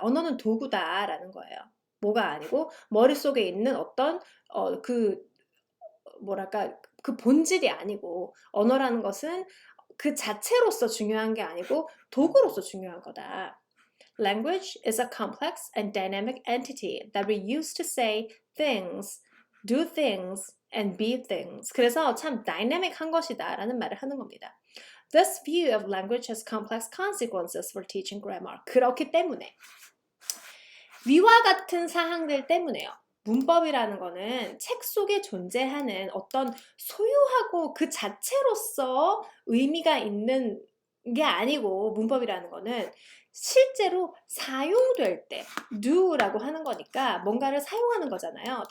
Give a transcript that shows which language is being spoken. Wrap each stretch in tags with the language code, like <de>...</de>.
<ko>언어는 도구다라는 거예요. 뭐가 아니고 머릿속에 있는 어떤 그 본질이 아니고 언어라는 것은 그 자체로서 중요한 게 아니고 도구로서 중요한 거다.</ko> <en>Language is a complex and dynamic entity that we use to say things, do things, and be things.</en> <ko>그래서 참 dynamic한 것이다 라는 말을 하는 겁니다.</ko> <en>This view of language has complex consequences for teaching grammar.</en> <ko>그렇기 때문에 위와 같은 사항들 때문에요. 문법이라는 거는 책 속에 존재하는 어떤 소유하고 그 자체로서 의미가 있는 게 아니고 문법이라는 거는 실제로 사용될 때 do라고 하는 거니까 뭔가를 사용하는 거잖아요.</ko>